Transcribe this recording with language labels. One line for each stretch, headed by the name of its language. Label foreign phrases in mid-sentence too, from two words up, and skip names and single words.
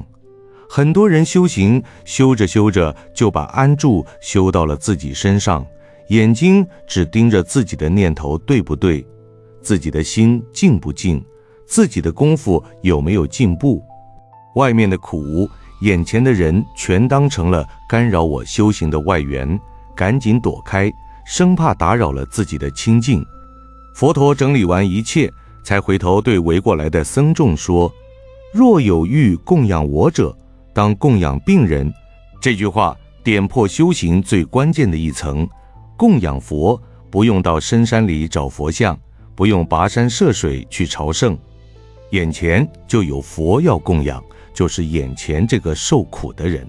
Chinese: 很多人修行，修着修着就把安住修到了自己身上，眼睛只盯着自己的念頭對不對，自己的心靜不靜，自己的功夫有沒有進步。外面的苦，眼前的人全當成了干擾我修行的外緣，趕緊躲開，生怕打擾了自己的清淨。佛陀整理完一切，才回頭對圍過來的僧眾說：若有欲供養我者，當供養病人。這句話點破修行最關鍵的一層，供養佛不用到深山裡找佛像，不用跋山涉水去朝聖，眼前就有佛要供養，就是眼前這個受苦的人。